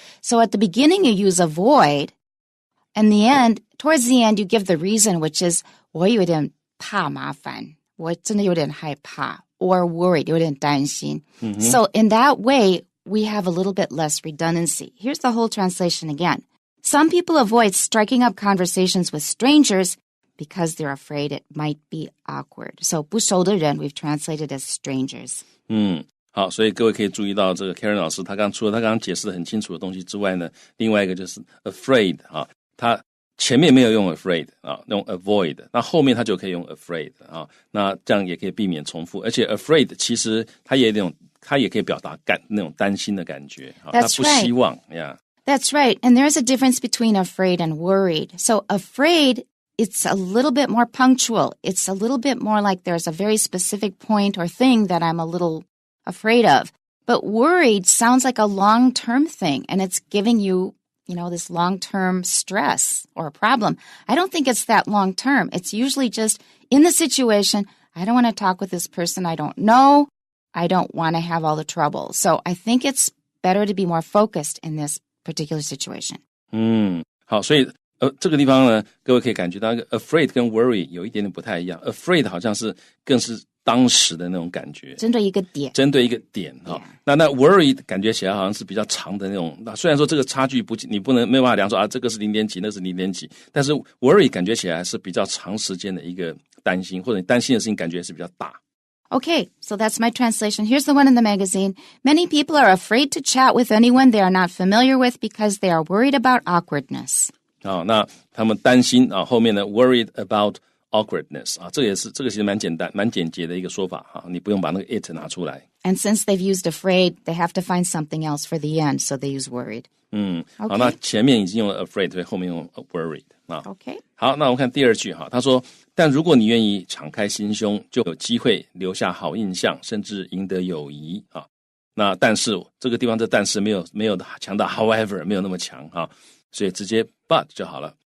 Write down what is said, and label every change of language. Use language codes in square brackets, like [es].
[en] So at the beginning, you use avoid, and towards the end, you give the reason, which is [zh] 我有点怕麻烦，我真的有点害怕, [en] or worried, [zh] 有点担心. [en] So in that way, we have a little bit less redundancy. Here's the whole translation again. Some people avoid striking up conversations with strangers because they're afraid it might be awkward. So 不熟的人 we've translated as strangers. [zh] 好，所以各位可以注意到这个 Karen 老师除了他刚刚解释的很清楚的东西之外呢，另外一个就是 afraid 啊，他前面没有用 afraid 啊，用 avoid， 那后面他就可以用 afraid 啊，那这样也可以避免重复，而且 afraid 其实它也可以表达那种担心的感觉，他不希望 yeah. [en] That's right. And there's a difference between afraid and worried. So afraid, it's a little bit more punctual. It's a little bit more like there's a very specific point or thing that I'm a little afraid of. But worried sounds like a long-term thing, and it's giving you, this long-term stress or a problem. I don't think it's that long-term. It's usually just in the situation, I don't want to talk with this person I don't know. I don't want to have all the trouble. So I think it's better to be more focused in this particular situation. [zh] 好，所以这个地方呢，各位可以感觉到 afraid 跟 worry 有一点点不太一样。 afraid 好像更是当时的那种感觉，针对一个点哈。那 worry 感觉起来好像是比较长的那种。那虽然说这个差距你没有办法量说啊，这个是0点几，那是0点几，但是 worry 感觉起来是比较长时间的一个担心，或者你担心的事情感觉是比较大。 [en] Okay, so that's my translation. Here's the one in the magazine. Many people are afraid to chat with anyone they are not familiar with because they are worried about awkwardness. [zh] 那他们担心后面呢 [en] worried about awkwardness [zh] 这个其实蛮简单蛮简洁的一个说法你不用把那个 it 拿出来。 [en] And since they've used afraid, they have to find something else for the end, so they use worried. Okay. [zh] 好，那前面已经用了 afraid， 所以后面用 worried [en] Okay. [zh] 好，那我们看第二句他说，但如果你愿意敞开心胸，就有机会留下好印象，甚至赢得友谊那但是这个地方这但是没有强调 however 没有那么强所以直接 but 就好了。